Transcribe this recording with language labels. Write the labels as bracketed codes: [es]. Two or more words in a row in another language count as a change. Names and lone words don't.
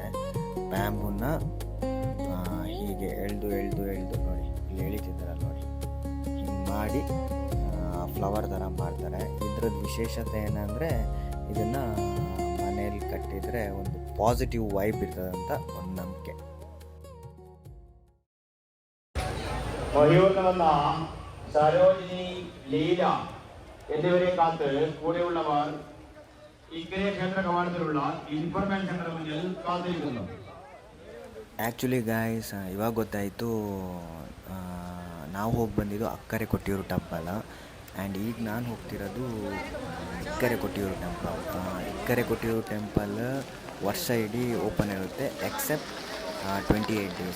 [kn] ಬ್ಯಾಂಬೂನ ಹೀಗೆ ಎಳ್ದು ನೋಡಿ ಇಲ್ಲಿ ಎಳಿತಿದ್ದಾರಲ್ಲ ನೋಡಿ, ಹಿಂಗೆ ಮಾಡಿ ಫ್ಲವರ್ ಥರ ಮಾಡ್ತಾರೆ. ಇದ್ರದ್ದು ವಿಶೇಷತೆ ಏನಂದರೆ ಇದನ್ನು ಮನೆಯಲ್ಲಿ ಕಟ್ಟಿದರೆ ಒಂದು [en] positive vibe [kn] ഇರ್ತದಂತ ಒಂದು ನಂಬಿಕೆ. [ml] വഴിയോർന്ന സരോജിനി ലീല എന്നിവരെ കാത്ത് കൂടെയുള്ളവർ ഇക്കരെ ക്ഷേത്ര കവാടത്തിലുള്ള ഇൻഫർമേഷൻ സെന്റർ മുന്നിൽ കാത്തിരിക്കുന്നു. [en] actually guys, [kn] ಇವಾಗ ಗೊತ್ತಾಯಿತು ನಾವು ಹೋಗಿ ಬಂದಿದ್ದು ಅಕ್ಕರೆ ಕೊಟ್ಟಿಯೂರು ಟೆಂಪಲ್. ಆ್ಯಂಡ್ ಈಗ ನಾನು ಹೋಗ್ತಿರೋದು ಇಕ್ಕರೆ ಕೊಟ್ಟಿಯೂರು ಟೆಂಪಲ್. ಇಕ್ಕರೆ ಕೊಟ್ಟಿಯೂರು ಟೆಂಪಲ್ ವರ್ಷ ಇಡೀ ಓಪನ್ ಇರುತ್ತೆ ಎಕ್ಸೆಪ್ಟ್ 28 days.